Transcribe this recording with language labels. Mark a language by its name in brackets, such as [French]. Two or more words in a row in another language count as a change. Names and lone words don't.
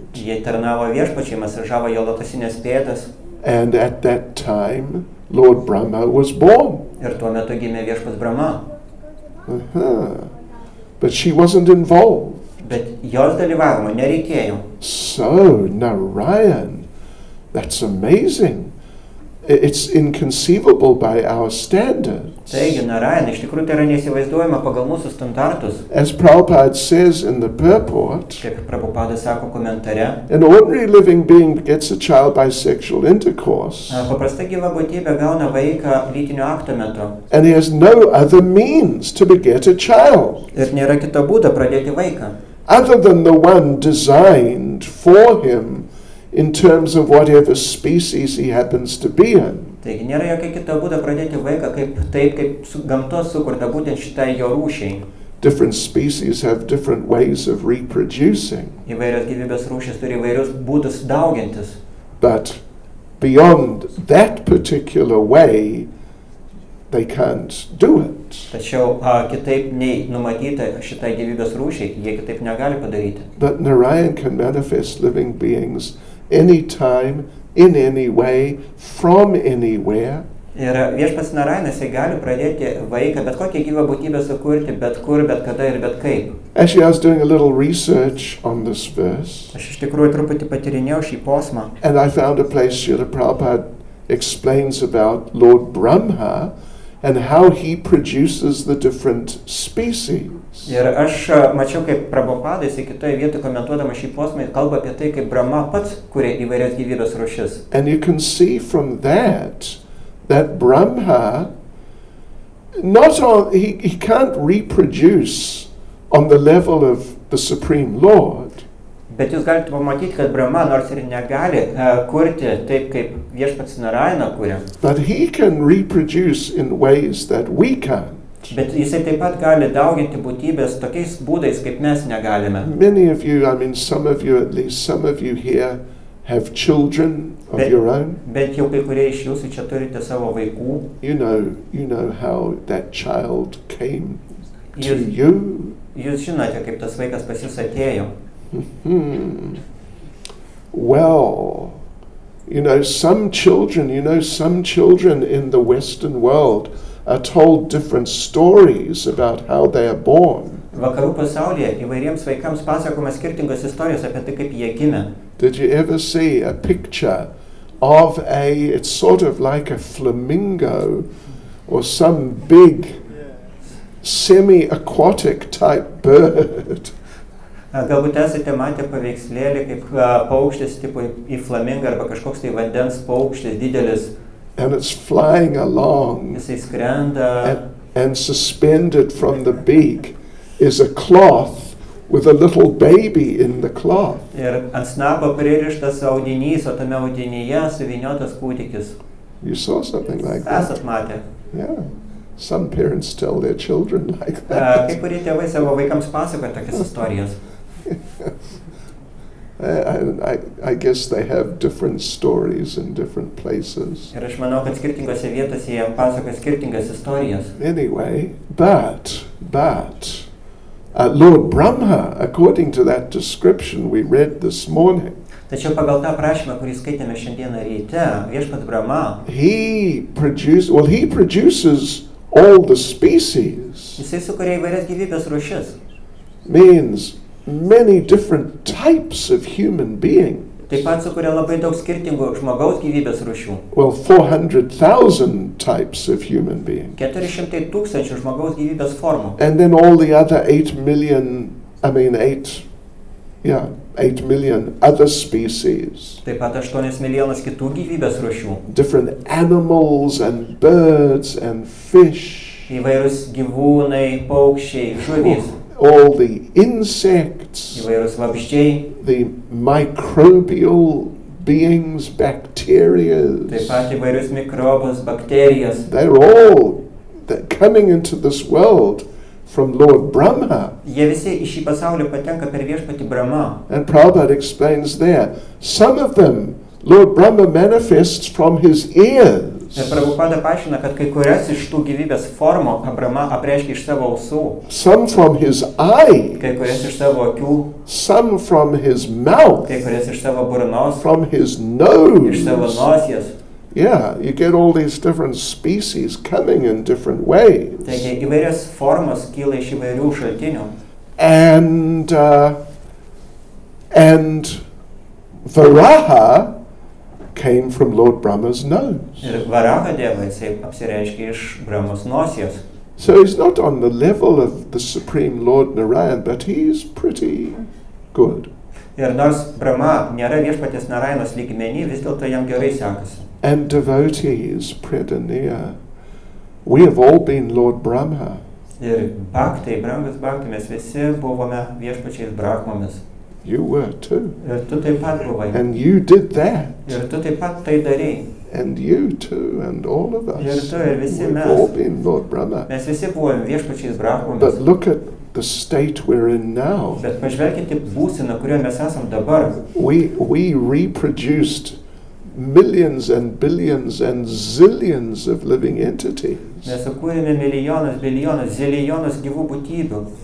[Lithuanian] Jie tarnavo viešpačiai, masažavo jo lotosinės pėdas. [English] And at that time, Lord Brahma was born. [Lithuanian] Ir tuo metu gimė viešpas Brahma. [English] But she wasn't involved. [Lithuanian] Bet jos dalyvavimo nereikėjo. [English] So, Narayan, that's amazing. It's inconceivable by our standards. [Lithuanian] Taigi, Narayan, iš tikrųjų tai yra neįsivaizduojama pagal mūsų standartus. [English] As Prabhupada says in the purport, [Lithuanian] Kaip Prabhupada sako komentare, [English] an ordinary living being gets a child by sexual intercourse, [Lithuanian] paprasta gyva būtybė gauna vaiką lytinio akto metu. [English] and he has no other means to beget a child, [Lithuanian] Ir nėra kito būdo pradėti vaiką. [English] other than the one designed for him in terms of whatever species he happens to be in. [Lithuanian] Taigi nėra jokio kito būdo pradėti vaiką kaip gamtos sukurta būtent šitai jo rūšiai. [English] Different species have different ways of reproducing. [Lithuanian] Įvairios gyvybės rūšys turi įvairius būdus daugintis. [English] But beyond that particular way, they can't do it. [Lithuanian] Tačiau kitaip nei numatyta šitai gyvybės rūšiai, jie kitaip negali padaryti. [English] But Narayan can manifest living beings anytime, in any way, from anywhere. [Lithuanian] Ir viešpats Narainas gali pradėti vaiką, bet kokią gyvą būtybę sukurti, bet kur, bet kada ir bet kaip. [English] Actually, I was doing a little research on this verse, [Lithuanian] Aš iš tikrųjų truputį patyrinėjau šį posmą. [English] and I found a place Srila Prabhupada explains about Lord Brahma and how he produces the different species. [Lithuanian] Ir aš mačiau, kaip Prabhupada kitoje vietoje komentuodama šį posmą kalba apie tai, kaip Brahma pats kuria įvairias gyvybės rūšis. [English] And you can see from that Brahma, he can't reproduce on the level of the Supreme Lord. [Lithuanian] Bet jūs galite pamatyti, kad Brahma nors ir negali kurti taip, kaip viešpats Narayana kuria. [English] But he can reproduce in ways that we can't. [Lithuanian] Bet jisai taip pat gali dauginti būtybės tokiais būdais, kaip mes negalime. [English] Many of you, I mean some of you at least, some of you here have children of your own. [Lithuanian] Bet jau kai kurie iš jūsų čia turite savo vaikų. [English] You know how that child came to you. [Lithuanian] Jūs žinote, kaip tas vaikas pas jūs atėjo. [English] Well, some children in the Western world are told different stories about how they are born. [Lithuanian] Vakarų pasaulyje įvairiems vaikams pasakoma skirtingos istorijos apie tai, kaip jie gimė. [English] Did you ever see a picture of it's sort of like a flamingo or some big semi-aquatic type bird? [Lithuanian] Galbūt esate matę paveikslėlį, kaip paukštis tipo į flamingą arba kažkoks tai vandens paukštis didelis. [English] And it's flying along. [Lithuanian] Jisai skrenda. [English] And suspended from the beak is a cloth with a little baby in the cloth. [Lithuanian] Ir ant snapo pririštas audinys, o tame audinyje suvyniotas kūdikis. [English] You saw something like that? [Lithuanian] Esat matę. [English] Yeah. Some parents tell their children like [Lithuanian] Kai [English] that. [Lithuanian] kurie tėvai savo vaikams pasakoja tokias istorijas. [English] I guess they have different stories in different places. [Lithuanian] Ir aš manau, kad skirtingose vietose jie pasakoja skirtingas istorijas. [English] Anyway, but Lord Brahma, according to that description we read this morning, [Lithuanian] Tačiau pagal tą aprašymą, kurį skaitėme šiandieną ryte, viešpats Brahma, [English] he produces all the species. [Lithuanian] jisai sukuria įvairias gyvybės rūšis. [English] Means many different types of human being. [Lithuanian] Taip pat sukuria labai daug skirtingų žmogaus gyvybės rūšių. [English] Well, 400,000 types of human being. [Lithuanian] 400 tūkstančių žmogaus gyvybės formų. [English] And then all the other 8 million other species. [Lithuanian] Taip pat 8 milijonus kitų gyvybės rūšių. [English] Different animals and birds and fish. [Lithuanian] Įvairūs gyvūnai, paukščiai, žuvys. [English] All the insects. [Lithuanian] Įvairūs vabzdžiai. [English] The microbial beings, bacteria. [Lithuanian] Taip pat įvairius mikrobus, bakterijas. [English] They're coming into this world from Lord Brahma. [Lithuanian] Jie visi į šį pasaulį patenka per viešpatį Brahma. [English] And Prabhupada explains there, some of them Lord Brahma manifests from his ears. [Lithuanian] Ir Prabhupada paaiškina, kad kai kurias iš tų gyvybės formų Brahma apreiškia iš savo ausų. [English] Some from his eye. [Lithuanian] Kai kurias iš savo akių. [English] Some from his mouth. [Lithuanian] Kai kurias iš savo burnos. [English] From his nose. [Lithuanian] Iš savo nosies. [English] Yeah, you get all these different species coming in different ways. [Lithuanian] Taigi įvairios formos kyla iš įvairių šaltinių. [English] And Varaha came from Lord Brahma's nose. [Lithuanian] Ir Varaha Deva jisai apsireiškia iš Brahmos nosies. [English] So he's not on the level of the Supreme Lord Narayan, but he's pretty good. [Lithuanian] Ir nors Brahma nėra viešpaties Narayanos lygmeny, vis dėlto jam gerai sekasi. [English] And devotees, Pradaniya, we have all been Lord Brahma. [Lithuanian] Ir bhaktai, brangus bhaktai, mes visi buvome viešpačiais Brahmomis. [English] You were too. [Lithuanian] Ir tu taip pat buvai. [English] And you did that. [Lithuanian] Ir tu taip pat tai darei. [English] And you too, and all of us. [Lithuanian] Ir tu ir visi [English] We've [Lithuanian] mes. [English] all been Lord Brahma. [Lithuanian] Mes visi buvome viešpačiais Brahmomis. [English] But look at the state we're in now. [Lithuanian] Bet pažvelkite būseną, kurioje mes esam dabar. [English] We reproduced millions and billions and zillions of living entities. [Lithuanian] Mes sukūrėme milijonus, bilijonus, zilijonus gyvų būtybių.